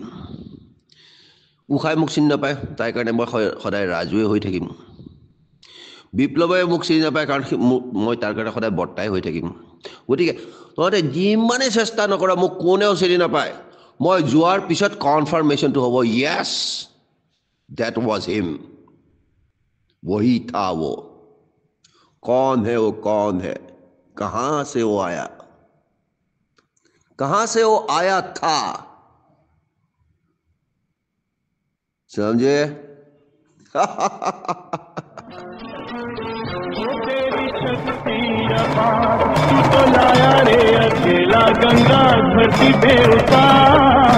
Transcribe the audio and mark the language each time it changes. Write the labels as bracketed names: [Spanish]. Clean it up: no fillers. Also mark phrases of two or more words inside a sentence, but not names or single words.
[Assamese] উষাই মোক চিনি নাপায়, তাইৰ কাৰণে মই সদায় ৰাজুৱে হৈ থাকিম। বিপ্লৱে মোক চিনি নাপায়, কাৰণ মই তাৰ কাৰণে সদায় বৰ্তাই হৈ থাকিম। গতিকে তহঁতে যিমানে চেষ্টা নকৰা মোক কোনেও চিনি নাপায়। মই যোৱাৰ পিছত কনফাৰ্মেশ্যনটো হ'ব, [English] yes that was him, [Hindi] वही था वो। कौन है वो, कौन है, कहां से वो आया, कहां से वो आया था, समझे? तेरी शक्ति अपार, तू तो लाया रे अकेला गंगा धरती पे उतार।